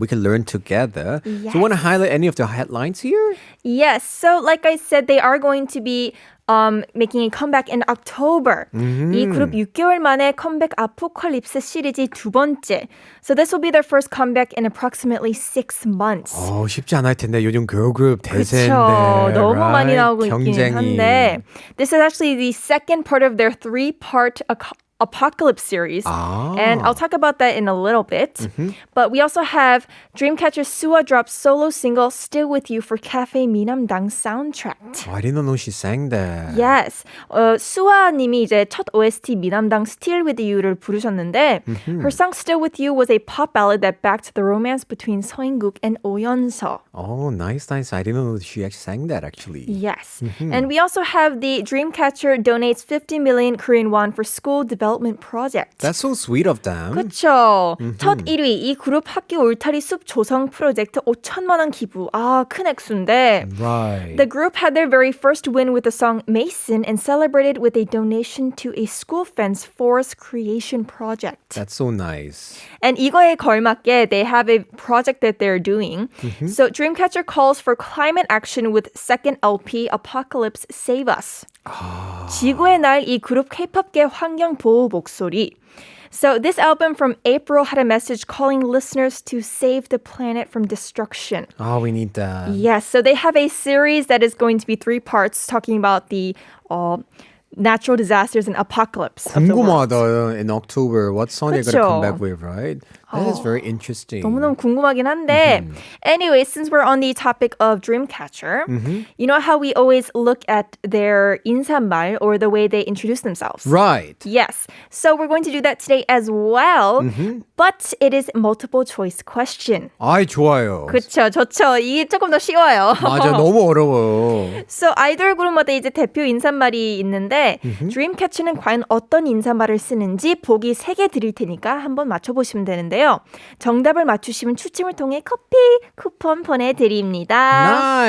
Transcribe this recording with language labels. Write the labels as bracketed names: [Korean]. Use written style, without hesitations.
[English] We can learn together. Yes. So you want to highlight any of the headlines here? Yes, so like I said, they are going to be making a comeback in October. [Korean] 이 그룹 6개월 만에 컴백 아포칼립스 시리즈 두 번째. [English] So this will be their first comeback in approximately 6 months. [Korean] 쉽지 않을 텐데 요즘 girlgroup 대세인데. 그쵸. 너무 [English] right? [Korean] 많이 나오고 있긴 경쟁이. 한데 [English] this is actually the second part of their 3-part Apocalypse series. And I'll talk about that in a little bit. But we also have Dreamcatcher Suwa drops solo single Still With You for Cafe 미남당 soundtrack. I didn't know she sang that. Yes. [Korean] 수아님이 이제 첫 OST 미남당 Still With You를 부르셨는데 [English] her song Still With You was a pop ballad that backed the romance between 서인국 and 오연서. Oh, nice. I didn't know she actually sang that actually. Yes. And we also have the Dreamcatcher donates 50 million Korean won for school development project. That's so sweet of them. [Korean] 그쵸. 첫 1위 이 그룹 학교 울타리 숲 조성 프로젝트 5천만 원 기부. 큰 액수인데 [English] Right. The group had their very first win with the song Mason and celebrated with a donation to a school fence forest creation project. That's so nice. And [Korean] 이거에 걸맞게 [English] they have a project that they're doing. So Dreamcatcher calls for climate action with second LP Apocalypse Save Us. [Korean] 지구의 날 이 그룹 K-pop계 환경 보호 목소리. [English] So this album from April had a message calling listeners to save the planet from destruction. Oh, we need that. Yes, so they have a series that is going to be 3 parts talking about the natural disasters and apocalypse of the world. [Korean] 궁금하다. [English] In October, what song they're going to [Korean] 그쵸. [English] come back with, right? That is very interesting. [Korean] 너무너무 궁금하긴 한데 [English] anyway, since we're on the topic of Dreamcatcher, you know how we always look at their 인사말 or the way they introduce themselves? Right. Yes. So we're going to do that today as well, but it is multiple choice question. [Korean] 아이, 좋아요. 그쵸, 좋죠. 이게 조금 더 쉬워요. 맞아, 너무 어려워요. So 아이돌 그룹마다 이제 대표 인사말이 있는데 Dreamcatcher는 과연 어떤 인사말을 쓰는지 보기 3개 드릴 테니까 한번 맞춰보시면 되는데요. 정답을 맞추시면 추첨을 통해 커피 쿠폰 보내드립니다.